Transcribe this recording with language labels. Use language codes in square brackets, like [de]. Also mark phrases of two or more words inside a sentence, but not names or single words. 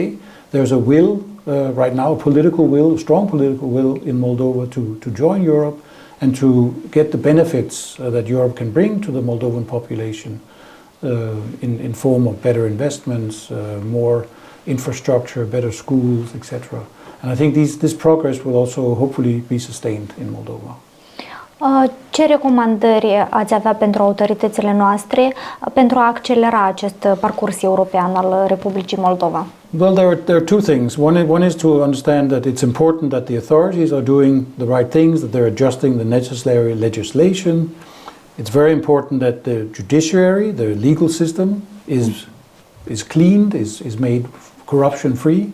[en] There's a will right now, political will, strong political will in Moldova to join Europe and to get the benefits that Europe can bring to the Moldovan population in form of better investments, more infrastructure, better schools, etc. And I think this progress will also hopefully be sustained in Moldova. [ro] Ce recomandări ați avea pentru autoritățile noastre pentru a accelera acest parcurs european al Republicii Moldova? [en] Well, there are two things. One is to understand that it's important that the authorities are doing the right things, that they're adjusting the necessary legislation. It's very important that the judiciary, the legal system, is cleaned, is made corruption-free.